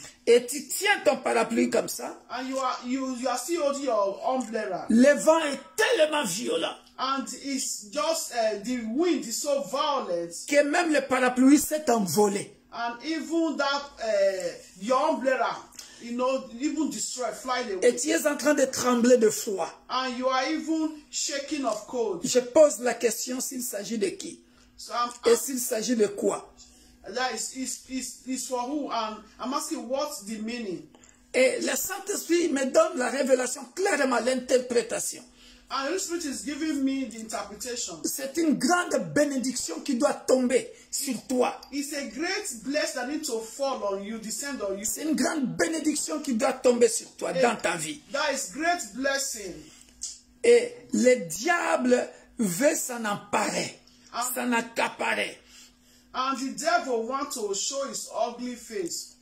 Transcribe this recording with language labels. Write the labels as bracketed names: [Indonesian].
[French] Et tu tiens ton parapluie comme ça. [English] And you are still holding your umbrella. [French] Le vent est tellement violent. [English] And it's just the wind is so violent. [French] Que même le parapluie s'est envolé. [English] And even that your umbrella, you know, even destroy, fly away. [French] Et tu es en train de trembler de froid. [English] And you are even shaking of cold. [French] Je pose la question s'il s'agit de qui. [English] So [French] et s'il s'agit de quoi? [English] That is for who? And I'm asking what's the meaning. [French] Et le Saint-Esprit me donne la révélation clairement, l'interprétation. [English] And the Holy Spirit is giving me the interpretation. [French] C'est une grande bénédiction qui doit tomber sur toi. [English] It's a great blessing that needs to fall on you, descend on you. [French] C'est une grande bénédiction qui doit tomber sur toi dans ta vie. [English] That is great blessing. [French] Et le diable veut s'en emparer, s'en accaparer. [English] And the devil wants to show his ugly face.